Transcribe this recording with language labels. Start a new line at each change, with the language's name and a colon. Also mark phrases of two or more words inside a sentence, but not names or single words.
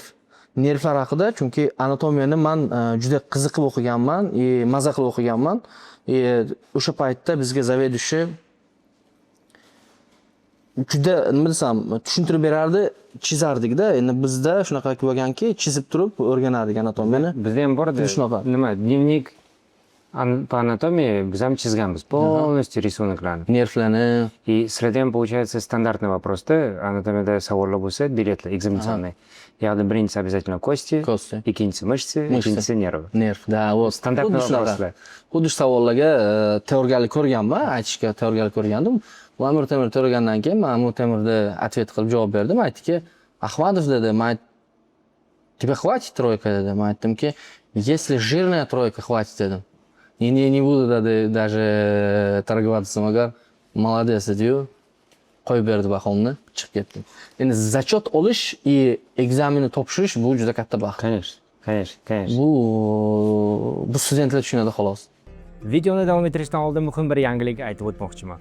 Uzbek: Nervlar haqida, chunki anatomiyani men juda qiziqib o'qiganman, maza qilib o'qiganman. O'sha paytda bizga zavedushi juda nima desam, tushuntirib berardi, chizardik-da. Endi bizda shunaqa bo'lganki, chizib turib o'rganardik anatomiyani. Bizda ham bor edi. Nima, dnevnik
Russian: по анатомии
Uzbek: biz ham chizganmiz.
Russian: Полностью рисунокlarni.
Uzbek: Nervlarni.
Russian: И среди ham получается стандартный вопрос-da,
Uzbek: anatomiyada savollar bo'lsa, biletlar
Russian: экзаменационный.
Uzbek: Ya'ni birinchisi
Russian: обязательно кости,
Uzbek: ikkinchisi mышцы, uchinchisi nerv. Nerv, da, o
Russian: стандартные вопросы.
Uzbek: Xuddi savollarga tayyorgarlik ko'rganman, aytishga tayyorgarlik ko'rgandim. Amir Temur tayyorgandan keyin men Amir Temurda ответ qilib javob berdim. Aytdiki, Ahmadov dedi, men
Russian: тебе хватит тройка
Uzbek: dedi. Men aytdimki,
Russian: если жирная тройка хватит dedim. Не буду даже торговаться,
Uzbek: magar молодец dedi. Qo'yib berdi bahomni, chiqib ketdim. Endi zachot olish va ekzamenni topshirish bu juda katta baxt. Конечно. Bu studentlar tushunadi xolos. Videoni davom ettirishdan oldin muhim bir yangilik aytib o'tmoqchiman.